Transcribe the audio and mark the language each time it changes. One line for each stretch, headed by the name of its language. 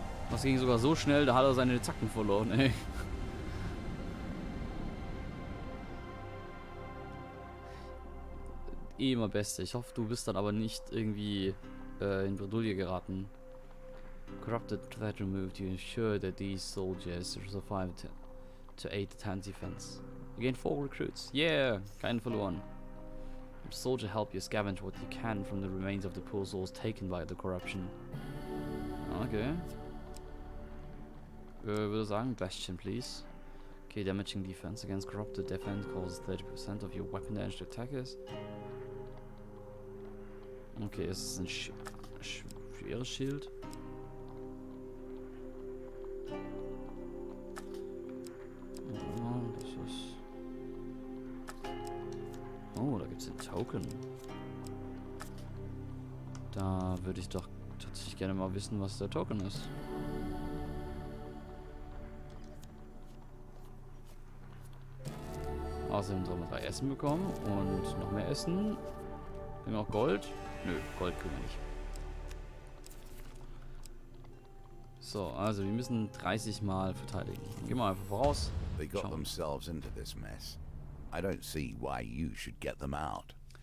German: Das ging sogar so schnell, da hat er seine Zacken verloren, ey. Eh immer Beste. Ich hoffe, du bist dann aber nicht irgendwie in Bredouille geraten.
English: Corrupted threat removed. You ensure that these soldiers survive to aid the town's defense. You gain 4 recruits. Yeah!
German: Keinen verloren.
English: Soldier help you scavenge what you can from the remains of the poor souls taken by the corruption. Okay.
German: würde sagen,
English: Bastion, please. Okay, damaging defense against corrupted defense causes 30% of your weapon damage to attackers.
German: Okay, es ist ein schweres Schild. Das ist... Oh, da gibt es einen Token. Da würde ich doch tatsächlich gerne mal wissen, was der Token ist. Außerdem sollen wir 3 Essen bekommen und noch mehr Essen. Haben wir auch Gold? Nö, Gold kriegen wir nicht. So, also wir müssen 30 Mal verteidigen. Gehen wir einfach voraus.
English: They got
German: Schauen.
English: themselves into this mess. I don't see why you should get them out.